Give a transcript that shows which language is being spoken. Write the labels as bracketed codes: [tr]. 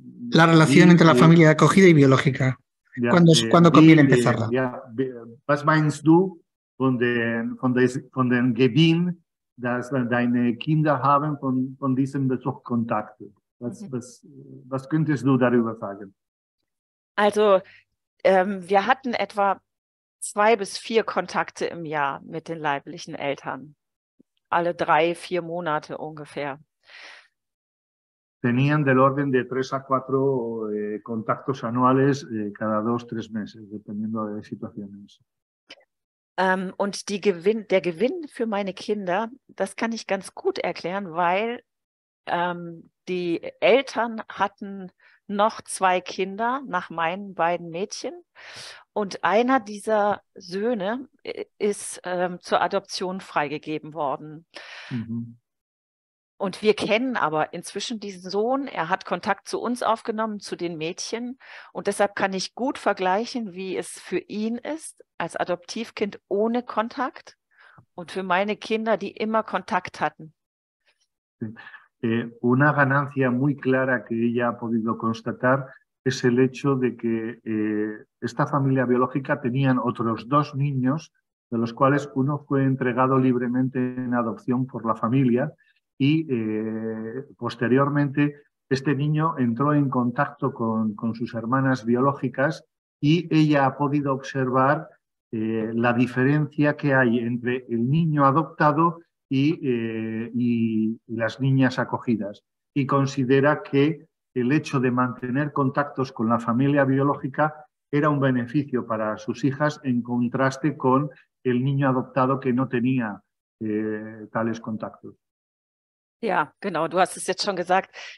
[es] la relación entre la familia de acogida y biológica. [de] Ja, [es] ¿Cuándo conviene empezarla? [de] Ja, was meinst du von den Gewinn, dass deine Kinder haben von diesem Besuchskontakt? Was könntest du darüber sagen? Also wir hatten etwa 2 bis 4 Kontakte im Jahr mit den leiblichen Eltern. Alle 3, 4 Monate ungefähr. [es] Tenían del orden de 3 a 4 contactos anuales cada 2, 3 meses, dependiendo de situaciones. [de] Und der Gewinn für meine Kinder, das kann ich ganz gut erklären, weil die Eltern hatten noch 2 Kinder nach meinen beiden Mädchen und einer dieser Söhne ist zur Adoption freigegeben worden. Mhm. Und wir kennen aber inzwischen diesen Sohn. Er hat Kontakt zu uns aufgenommen, zu den Mädchen. Und deshalb kann ich gut vergleichen, wie es für ihn ist, als Adoptivkind ohne Kontakt und für meine Kinder, die immer Kontakt hatten. [es] Una ganancia muy clara que ella ha podido constatar es el hecho de que esta familia biológica tenían otros 2 niños, de los cuales uno fue entregado libremente en adopción por la familia y posteriormente este niño entró en contacto con sus hermanas biológicas y ella ha podido observar la diferencia que hay entre el niño adoptado y las niñas acogidas, y considera que el hecho de mantener contactos con la familia biológica era un beneficio para sus hijas en contraste con el niño adoptado que no tenía tales contactos. [de] Ja, genau, du hast es jetzt schon gesagt.